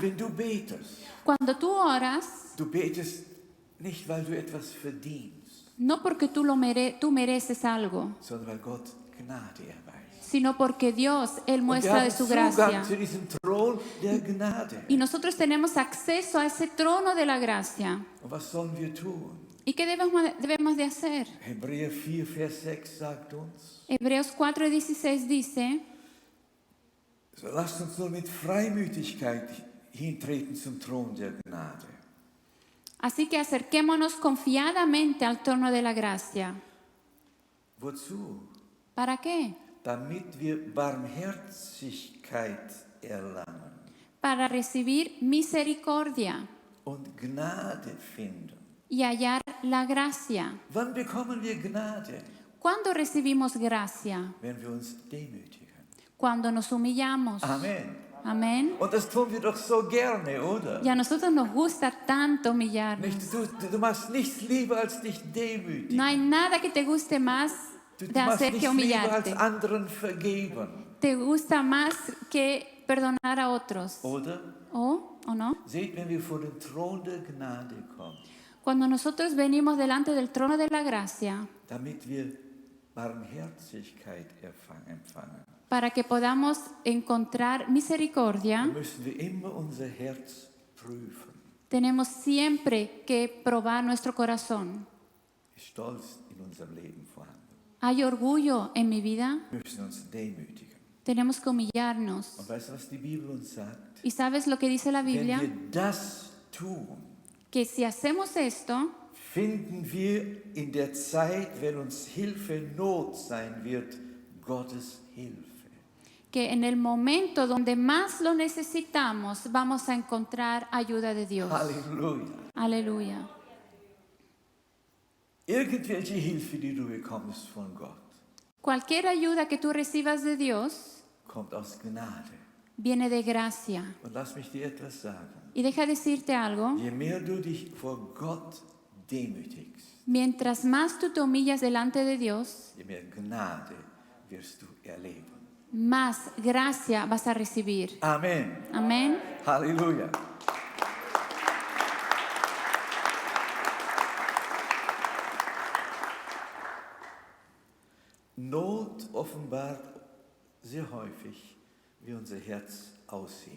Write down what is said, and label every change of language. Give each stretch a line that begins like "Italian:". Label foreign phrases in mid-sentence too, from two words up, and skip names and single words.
German: Wenn du betest,
Spanish: Cuando tú oras,
German: du betest nicht, weil du etwas verdienst,
Spanish: no porque tú mereces algo,
German: sondern weil Gott Gnade erweist.
Spanish: sino porque Dios, Él
German: Und wir
Spanish: muestra
German: haben
Spanish: de su
German: Zugang
Spanish: gracia.
German: zu diesem Thron der Gnade.
Spanish: Y nosotros tenemos acceso a ese trono de la gracia.
German: Und was sollen wir tun?
Spanish: ¿Y qué debemos de hacer?
German: Hebräer 4, Vers 6 sagt uns,
Spanish: Hebreos 4:16 dice,
German: so lasst uns nur mit Freimütigkeit hintreten zum Thron der Gnade.
Spanish: así que acerquémonos confiadamente al trono de la gracia.
German: Wozu?
Spanish: ¿Para qué?
German: Damit wir Barmherzigkeit erlangen
Spanish: Para recibir misericordia
German: und Gnade finden.
Spanish: y hallar la gracia.
German: Wann bekommen wir Gnade?
Spanish: ¿Cuándo recibimos gracia?
German: Wenn wir uns demütigen.
Spanish: Cuando nos humillamos.
German: Amen.
Spanish: Amén.
German: Und das tun wir doch so gerne, oder?
Spanish: Y a nosotros nos gusta tanto humillarnos.
German: Nicht, du machst nichts lieber als dich demütigen.
Spanish: No hay nada que te guste más
German: Du
Spanish: de
German: machst
Spanish: hacer
German: nichts
Spanish: que
German: lieber als
Spanish: humillarte.
German: anderen vergeben,
Spanish: Te gusta más que perdonar a otros.
German: oder?
Spanish: ¿O no?
German: Seht, wenn wir vor den Thron der Gnade kommen,
Spanish: Cuando nosotros venimos delante del trono de la gracia,
German: damit wir Barmherzigkeit empfangen,
Spanish: para que podamos encontrar misericordia,
German: müssen wir immer unser Herz prüfen.
Spanish: tenemos siempre que probar nuestro corazón.
German: Ist Stolz in unserem Leben vorhanden?
Spanish: ¿Hay orgullo en mi vida?
German: Wir müssen uns demütigen.
Spanish: Tenemos que humillarnos.
German: Und weißt du, was die Bibel uns sagt?
Spanish: ¿Y sabes lo que dice la
German: Wenn
Spanish: Biblia?
German: wir das tun,
Spanish: Que si hacemos esto,
German: finden wir in der Zeit, wenn uns Hilfe in Not sein wird, Gottes Hilfe.
Spanish: que en el momento donde más lo necesitamos, vamos a encontrar ayuda de Dios.
German: Halleluja.
Spanish: Aleluya.
German: Irgendwelche Hilfe, die du bekommst von Gott,
Spanish: Cualquier ayuda que tú recibas de Dios
German: kommt aus Gnade.
Spanish: viene de gracia.
German: Und lass mich dir etwas sagen.
Spanish: Y deja decirte algo,
German: Je mehr du dich vor Gott demütigst,
Spanish: mientras más tú te humillas delante de Dios,
German: je mehr Gnade wirst du erleben.
Spanish: más gracia vas a recibir.
German: Amen.
Spanish: Amén.
German: Halleluja. Not offenbart sehr häufig, wie unser Herz aussieht.